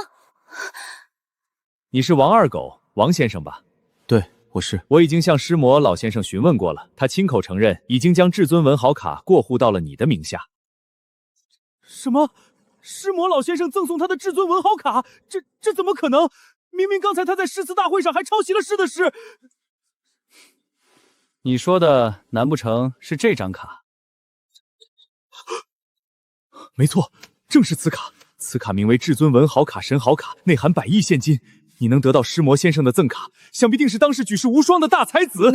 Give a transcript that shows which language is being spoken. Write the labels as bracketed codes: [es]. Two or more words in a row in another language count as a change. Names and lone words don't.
[zh] 你是王二狗，王先生吧？对，我是。我已經向施魔老先生詢問過了，他親口承認已經將至尊文豪卡過戶到了你的名下。什麼？施魔老先生贈送他的至尊文豪卡？這怎麼可能？明明剛才他在詩詞大會上還抄襲了詩的詩。你說的難不成是這張卡？沒錯，正是此卡。此卡名為至尊文豪卡神豪卡，內含100億現金。你能得到施魔先生的贈卡，想必定是當世舉世無雙的大才子。